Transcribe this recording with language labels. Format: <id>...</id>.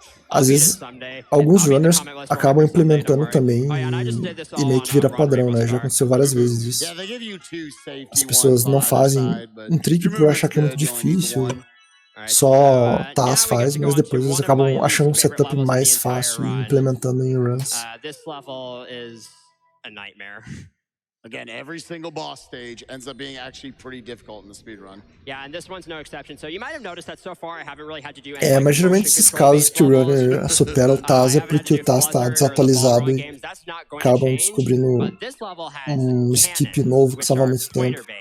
<pt>às vezes alguns runners acabam implementando também e meio que vira padrão, né? Já aconteceu várias vezes isso. As pessoas não fazem um trick por achar que é muito difícil, só Taz faz, mas depois eles acabam achando um setup mais fácil e implementando em runs.</pt> <en>This level is a nightmare. Again, every single boss stage ends up being actually pretty difficult in the speedrun. Yeah, and this one's no exception. So you might have noticed that so far I haven't really had to do any</en> <pt>Mas geralmente esses casos que o runner supera o Taz é porque o Taz tá desatualizado e acabam descobrindo um skip novo que salva muito tempo.</pt>